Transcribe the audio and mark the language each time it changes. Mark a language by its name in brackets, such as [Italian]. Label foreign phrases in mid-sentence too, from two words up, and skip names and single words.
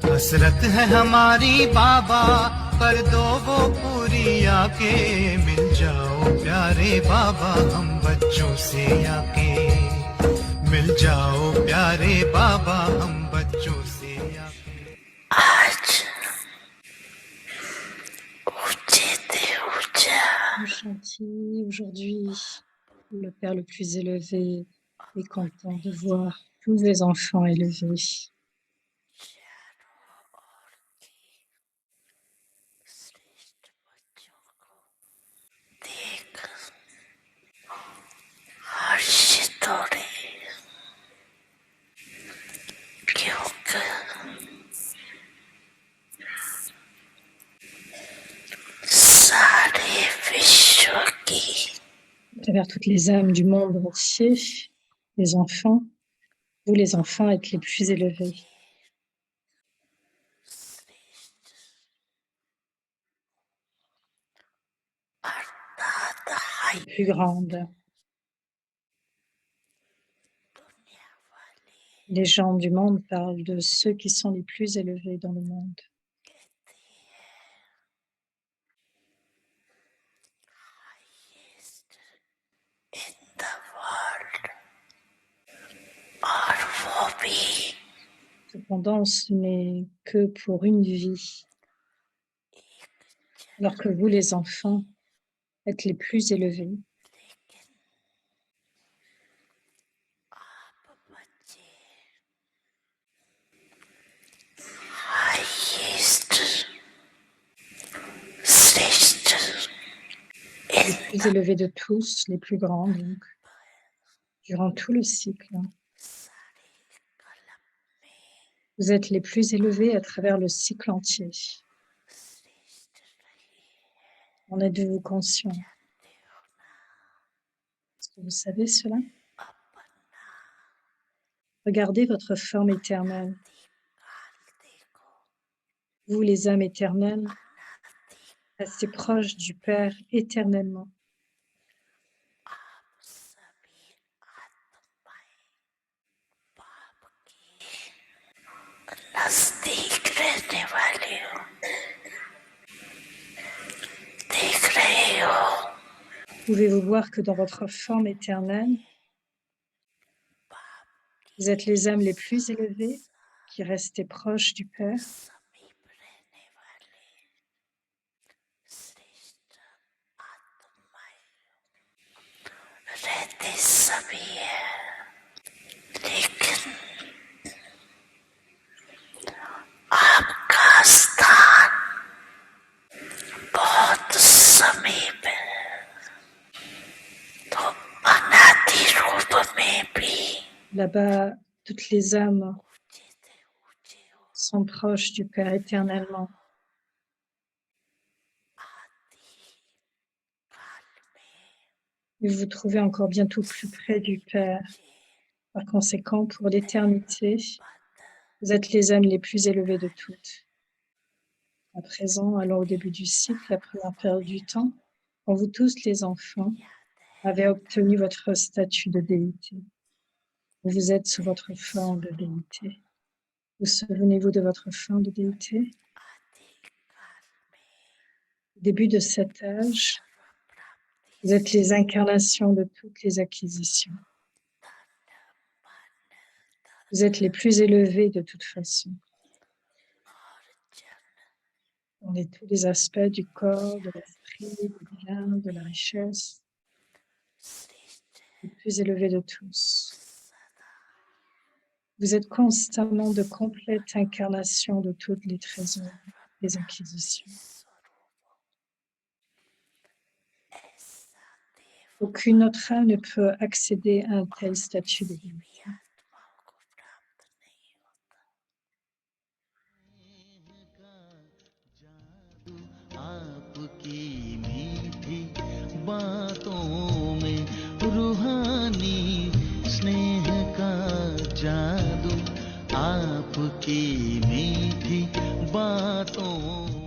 [Hindi] हसरत है हमारी बाबा, कर दो वो पूरी आके, मिल जाओ प्यारे बाबा हम बच्चों से आके, मिल जाओ प्यारे बाबा हम बच्चों से आके। आज ऊंचे ऊंचा [French] Gentil, aujourd'hui, le Père le plus élevé est content de voir tous les enfants élevés. [Hindi] श्रेष्ठ बच्चों को देख हर्षित हो रहे क्योंकि सारे विश्व की [French] À travers toutes les âmes du monde entier, les enfants, vous les enfants êtes les plus élevés, [Hindi] अर्थात हाई [French] les plus grandes. [Hindi] दुनिया वाले [French] Les gens du monde parlent de ceux qui sont les plus élevés dans le monde. [Hindi] कहते हैं [English] highest in the world [Hindi] और वो भी [French] Cependant, ce n'est que pour une vie, alors que vous, les enfants, êtes les plus élevés. [Hindi] लेकिन आप बच्चे हाईएस्ट श्रेष्ठ [French] Les plus élevés de tous, les plus grands, donc, durant tout le cycle. [Hindi] सारे कलम में [French] Vous êtes les plus élevés à travers le cycle entier. [Hindi] श्रेष्ठ रहे [French] En êtes-vous conscient? [Hindi] जानते हो ना [French] Est-ce que vous savez cela? [Hindi] अपना [French] Regardez votre forme éternelle. [Hindi] काल देखो [French] Vous, les âmes éternelles, [Hindi] अनादि [French] assez proches du Père éternellement. [Hindi] आप सभी आत्माएं बाप के नजदीक रहने वाले हो देख रहे हो [French] Pouvez-vous voir que dans votre forme éternelle, vous êtes les âmes les plus élevées qui restez proches du Père? [Hindi] समीप रहने वाले श्रेष्ठ आत्माएं रहते सभी है लेकिन आपका स्थान बहुत समीप है तो अनादि रूप में भी [French] Là-bas, toutes les âmes [Hindi] ऊंचे से ऊंचे हो [French] sont proches du Père éternellement. [Hindi] आदि काल में [French] Et vous vous trouvez encore bientôt plus près du Père. Par conséquent, pour l'éternité, vous êtes les âmes les plus élevées de toutes. À présent, allons au début du cycle, la première période du temps, quand vous tous les enfants avez obtenu votre statut de déité. Vous êtes sous votre forme de déité. Vous souvenez-vous de votre forme de déité? [Hindi] आदि काल में [French] Au début de cet âge, [Hindi] सर्वप्राप्ति [French] vous êtes les incarnations de toutes les acquisitions. Vous êtes les plus élevés de toute façon, [Hindi] और जन [French] dans tous les aspects du corps, de l'esprit, du bien, de la richesse, [Hindi] श्रेष्ठ [French] les plus élevés de tous. [Hindi] सदा [French] Vous êtes constamment de complète incarnation de toutes les trésors, les acquisitions. [Hindi] स्वरूप ऐसा देव [French] Aucune autre âme ne peut accéder à un tel statut de déité. [Hindi] आत्माओं को प्राप्त नहीं होता आपकी मीठी बातों में रूहानी स्नेह का जादू आपकी मीठी बातों